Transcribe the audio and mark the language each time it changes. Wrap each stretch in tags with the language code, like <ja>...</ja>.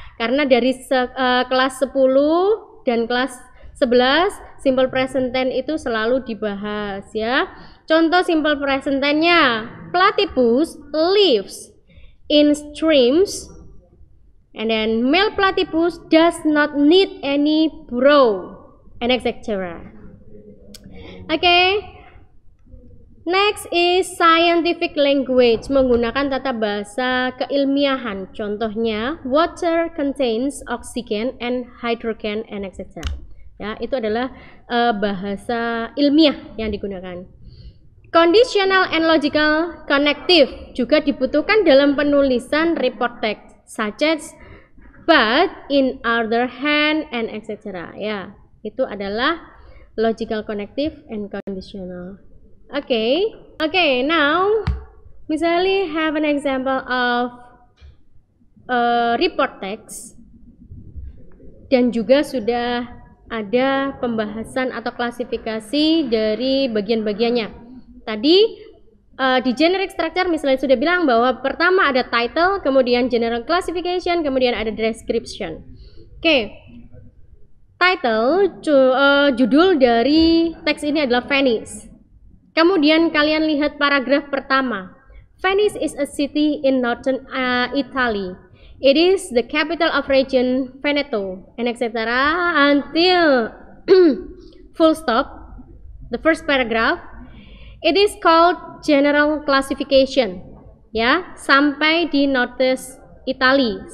<id>Karena dari kelas 10 dan kelas 11 simple present tense itu selalu dibahas ya. Contoh</id> <en>simple present tense-nya, platypus lives in streams, and then male platypus does not need any burrow, and etc. Okay. Next is scientific language,</en> <id>menggunakan tata bahasa keilmiahan.</id> <en>Contohnya, water contains oxygen and hydrogen and etc.</en> <id>Ya, itu adalah bahasa ilmiah yang digunakan.</id> <en>Conditional and logical connective</en> <id>juga dibutuhkan dalam penulisan</id> <en>report text, such as but, in other hand, and etc.</en> <id>Ya, itu adalah</id> <en>logical connective and conditional.</en> <id>Okay, now misalnya</id> <en>have an example of report text</en> <id>dan juga sudah ada pembahasan atau klasifikasi dari bagian-bagiannya. Tadi di generic structure misalnya sudah bilang bahwa pertama ada title, kemudian general classification, kemudian ada description. Okay. Title, judul dari teks ini adalah Venice. Kemudian kalian lihat paragraf pertama.</id> <en>Venice is a city in northern Italy. It is the capital of region Veneto, and etc. until full stop. The first paragraph. It is called general classification.</en> <id>Ya, sampai di</id> <en>northeast Italy.</en>